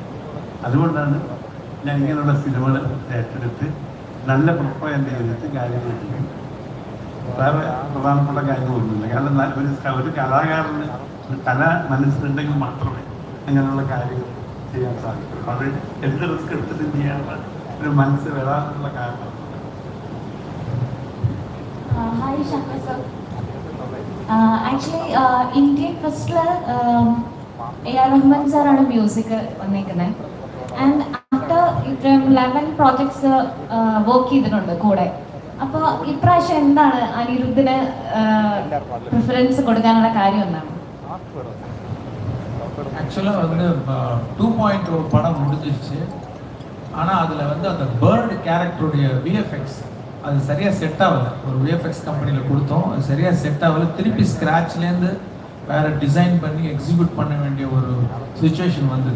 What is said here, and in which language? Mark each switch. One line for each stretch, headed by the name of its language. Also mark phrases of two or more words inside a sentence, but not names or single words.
Malayalam: അതുകൊണ്ടാണ് ഞാൻ ഇങ്ങനെയുള്ള സിനിമകൾ ഏറ്റെടുത്ത് നല്ല പ്രൊപ്പഗൻഡ ചെയ്തിട്ട് കാര്യങ്ങൾ ചെയ്യും. വേറെ പ്രധാനപ്പെട്ട കാര്യങ്ങളൊന്നുമില്ല. കാരണം ഒരു കലാകാരന് ഒരു കല മനസ്സിലുണ്ടെങ്കിൽ മാത്രമേ അങ്ങനെയുള്ള കാര്യങ്ങൾ ചെയ്യാൻ സാധിക്കുള്ളൂ. അത് എന്ത് റിസ്ക് എടുത്തിട്ട് ചെയ്യാനുള്ള ഒരു മനസ്സ് വരാനുള്ള കാരണം.
English: Hi Shankar sir. Actually Indian first A.R.
Malayalam: Rahman sir ആണ് മ്യൂസിക് വന്നേക്കുന്നത്.
English: and after 11 projects
Malayalam: വർക്ക് ചെയ്തിട്ടുണ്ട് കൂടെ. അപ്പോൾ ഇപ്രാവശ്യം എന്താണ് അനിരുദ്ധിന് പ്രിഫറൻസ് കൊടുക്കാനുള്ള കാര്യം എന്താണ്?
Tamil: ஆக்சுவலாக வந்து 2.0 படம் முடிஞ்சிருச்சு. ஆனால் அதில் வந்து அந்த பேர்டு கேரக்டருடைய விஎஃப்எக்ஸ் அது சரியாக செட் ஆகலை. ஒரு விஎஃப்எக்ஸ் கம்பெனியில் கொடுத்தோம், அது சரியாக செட் ஆகலை. திருப்பி ஸ்க்ராட்ச்லேருந்து வேறு டிசைன் பண்ணி எக்ஸிக்யூட் பண்ண வேண்டிய ஒரு சுச்சுவேஷன் வந்தது.